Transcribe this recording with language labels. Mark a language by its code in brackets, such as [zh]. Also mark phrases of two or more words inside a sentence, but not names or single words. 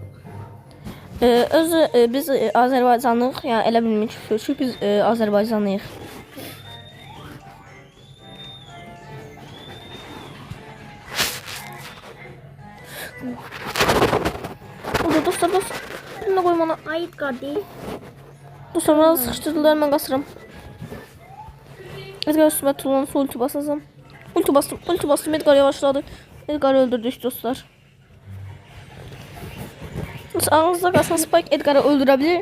[az] Özü biz Azərbaycanlıyıq, yəni elə bilmirik ki, biz Azərbaycanlıyıq. Orada dostlar, [tr] ne koyayım ona? [az] Ayıp qardaş. Dostlar, bana sıxışdırdılar, mən qasıram. Edgar [tr] üstüme tullanırsa ulti basacağım. Ulti bastım, Edgar yavaşladı. Edgar'ı öldürdük dostlar. Ağızda qalsan Spike Edgar'ı öldürebilir.